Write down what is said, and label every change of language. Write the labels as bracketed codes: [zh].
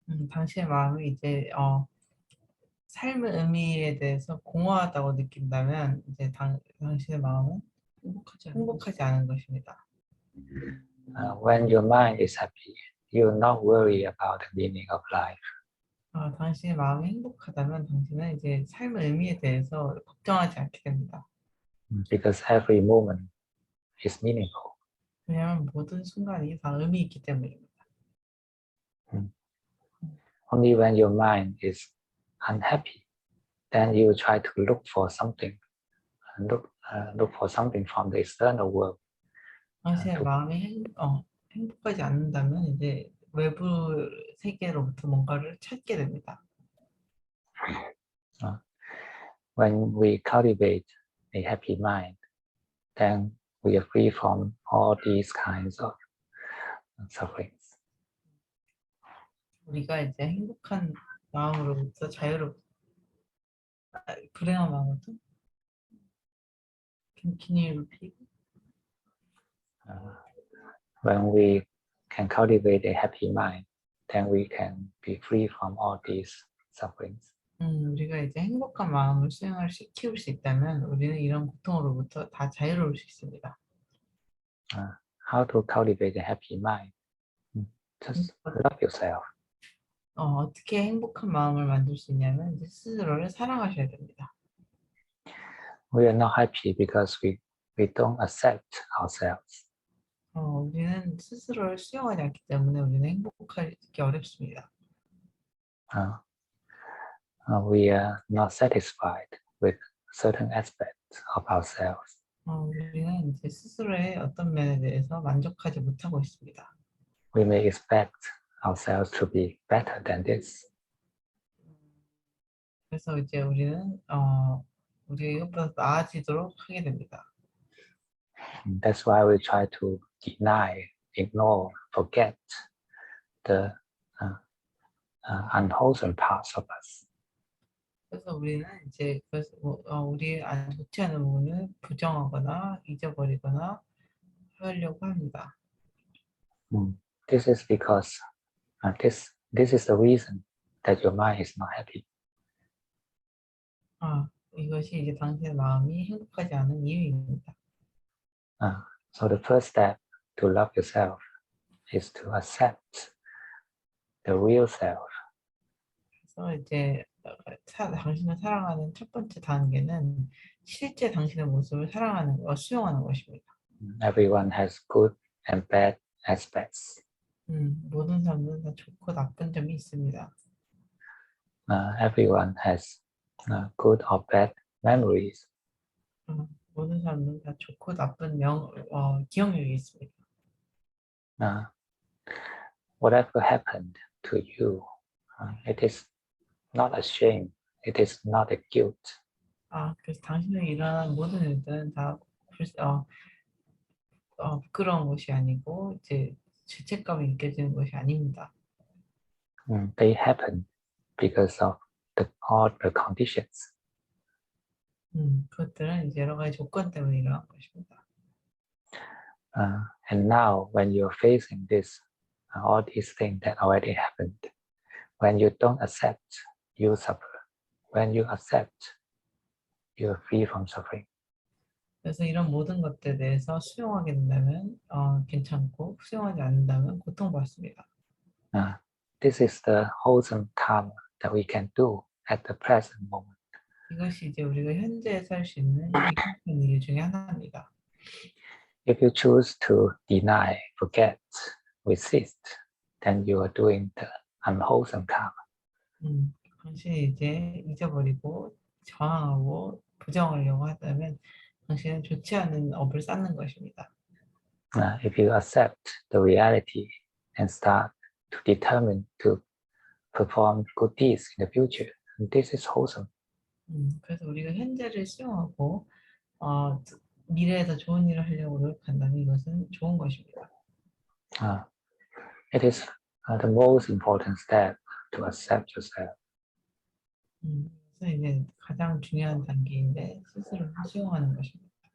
[ko] 당신의 마음이 이제 삶의 의미에 대해서 공허하다고 느낀다면 이제 당신의 마음은 행복하지 않은 것입니다. [en] When your mind is happy, you will not worry about the meaning of life. [ko] 당신의 마음이 행복하다면 당신은 이제 삶의 의미에 대해서 걱정하지 않게 됩니다. [en] Because every moment is meaningful. [ko] 왜냐하면 모든 순간이 다 의미 있기 때문입니다. [en] Only when your mind is unhappy, then you will try to look for something, look for something from the external world. [ko] 당신의 마음이 행복하지 않는다면 이제 외부 세계로부터 뭔가를 찾게 됩니다. [en] When we cultivate a happy mind, then we are free from all these kinds of sufferings. [ko] 우리가 이제 행복한 마음으로부터 불행한 마음으로부터 [en] Can you repeat? When we can cultivate a happy mind, then we can be free from all these sufferings. [ko] 우리가 이제 행복한 마음을 키울 수 있다면 우리는 이런 고통으로부터 다 자유로울 수 있습니다. [en] How to cultivate a happy mind? Just love yourself. [ko] 어떻게 행복한 마음을 만들 수 있냐면 이제 스스로를 사랑하셔야 됩니다. [en] We are not happy because we don't accept ourselves. [ko] 우리는 스스로를 수용하지 않기 때문에 우리는 행복하기 어렵습니다. [en] We are not satisfied with certain aspects of ourselves. [ko] 우리는 이제 스스로의 어떤 면에 대해서 만족하지 못하고 있습니다. [en] We may expect ourselves to be better than this. [ko] 그래서 이제 우리는 우리가 이것보다 나아지도록 하게 됩니다. [en] That's why we try to deny, ignore, forget the unwholesome parts of us. [ko] 그래서 우리는 이제 우리 안 좋지 않은 부분을 부정하거나 잊어버리거나 하려고 합니다. [en] This is because this is the reason that your mind is not happy. [ko] 이것이 이제 당신의 마음이 행복하지 않은 이유입니다. [en] So the first step to love yourself is to accept the real self. [ko] 그래서 이제 당신을 사랑하는 첫 번째 단계는 실제 당신의 모습을 수용하는 것입니다. [en] Everyone has good and bad aspects. [ko] 모든 사람들은 다 좋고 나쁜 점이 있습니다. [en] Everyone has good or bad memories. [ko] 모든 사람들은 다 좋고 나쁜 기억력이 있습니다. [en] Whatever happened to you, it is not a shame. It is not a guilt. [ko] 그래서 당신에게 일어난 모든 일들은 다 부끄러운 것이 아니고 이제 죄책감이 느껴지는 것이 아닙니다. [en] They happen because of all the conditions. [ko] 그것들은 이제 여러 가지 조건 때문에 일어난 것입니다. [en] And now, when you're facing this, all these things that already happened, when you don't accept, you suffer. When you accept, you're free from suffering. [ko] 그래서 이런 모든 것들에 대해서 수용하게 된다면 괜찮고 수용하지 않는다면 고통받습니다. [en] This is the wholesome karma that we can do at the present moment. [ko] 이것이 이제 우리가 현재에 살 수 있는 행복한 일 중에 하나입니다. [en] If you choose to deny, forget, resist, then you are doing the unwholesome karma. [ko] 당신이 이제 잊어버리고 저항하고 부정하려고 하다면 당신은 좋지 않은 업을 쌓는 것입니다. [en] If you accept the reality and start to determine to perform good deeds in the future, this is wholesome. [ko] 그래서 우리가 현재를 수용하고 미래에 더 좋은 일을 하려고 노력한다면 이것은 좋은 것입니다. [en] It is the most important step to accept yourself. [ko] 그래서 이제 가장 중요한 단계인데 스스로를 수용하는 것입니다.